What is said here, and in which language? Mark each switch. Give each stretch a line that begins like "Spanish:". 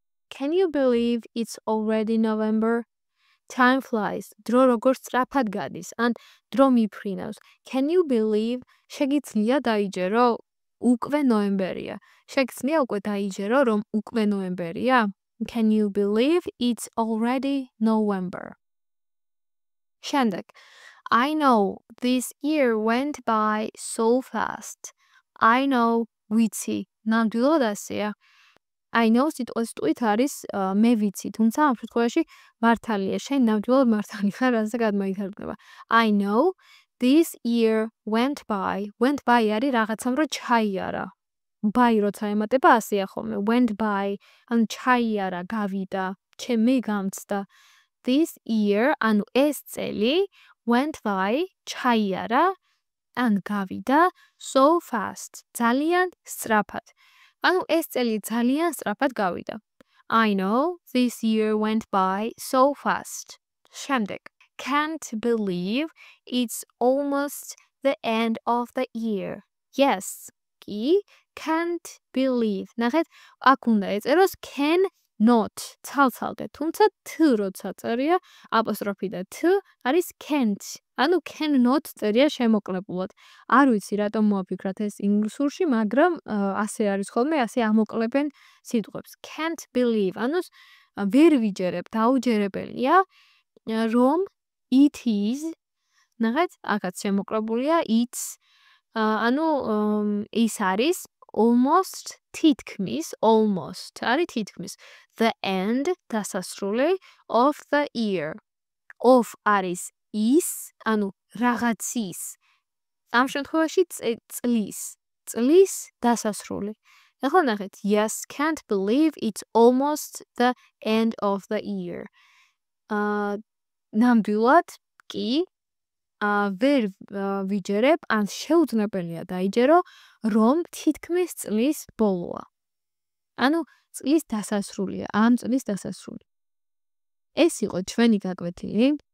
English: Can you believe it's already November? Time flies.
Georgian: დრო როგორ სწრაფად გადის, ან დრო მიფრინავს.
English: Can you believe
Georgian: შეგიძლია დაიჯერო? უკვე ნოემბერია. შეგიძლია უკვე დაიჯერო, რომ უკვე ნოემბერია?
English: Can you believe it's already November?
Georgian: შემდეგ.
English: I know this year went by so fast. I know
Georgian: ვიცი. ნამდვილად ასეა.
English: I know
Georgian: სიტყვის ტყვით არის მე ვიცი, თუმცა ამ შემთხვევაში მართალია, შენ ნამდვილად მართალი ხარ, ასე გადმოითარგმნება.
English: I know this year went by
Georgian: არის რაღაცამ რო ჩაიარა. By როცა ემატება ასეა ხოლმე. Went by ან ჩაიარა, გავიდა, ჩემი გამწდა.
English: This year
Georgian: ანუ ეს წელი
English: went by
Georgian: ჩაიარა ან გავიდა
English: so fast.
Georgian: ძალიან სწრაფად. ანუ ეს წელი ძალიან სწრაფად გავიდა.
English: I know this year went by so fast.
Georgian: შემდეგ.
English: Can't believe it's almost the end of the year.
Georgian: Yes. კი,
English: can't believe.
Georgian: ნახეთ, აქ უნდა ეწეროს can not ცალ-ცალკე, თუმცა t როცა წერია, აპოსტროფი და t არის can't. ანუ cannot წერია შემოკლებულად. არ ვიცი რატომ მოაფიქრათ ეს ინგლისურში, მაგრამ ასე არის ხოლმე, ასე ამოკლებენ სიტყვებს.
English: Can't believe.
Georgian: ანუ ვერ ვიჯერებ, დაუჯერებელია, რომ
English: it is
Georgian: ნახეთ, აქაც შემოკლებულია it's ანუ ის არის almost თითქმის არის თითქმის
English: the end
Georgian: დასასრული
English: of the year.
Georgian: Of არის ის, ანუ რაღაცის. ამ შემთხვევაში წლის დასასრული. ახლა ნახეთ,
English: yes, can't believe it's almost the end of the year.
Georgian: ნამდვილად კი ვერ ვიჯერებ, ან შეუძლებელია დაიჯერო, რომ თითქმის წლის ბოლოა. ანუ წლის დასასრულია, ამ წლის დასასრული. ეს იყო ჩვენი გაკვეთილი.